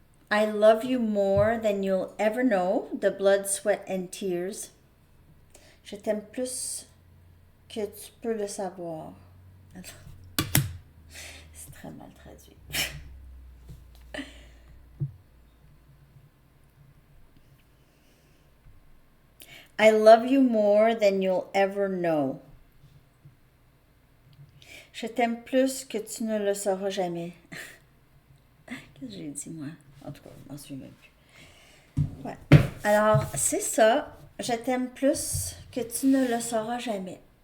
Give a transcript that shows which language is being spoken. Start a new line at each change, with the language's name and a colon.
English: I love you more than you'll ever know, the blood, sweat and tears.
French: Je t'aime plus que tu peux le savoir. C'est très mal traduit.
English: I love you more than you'll ever know.
French: Je t'aime plus que tu ne le sauras jamais. Qu'est-ce que j'ai dit, moi? En tout cas, je m'en souviens même plus. Ouais. Alors, c'est ça. Je t'aime plus que tu ne le sauras jamais.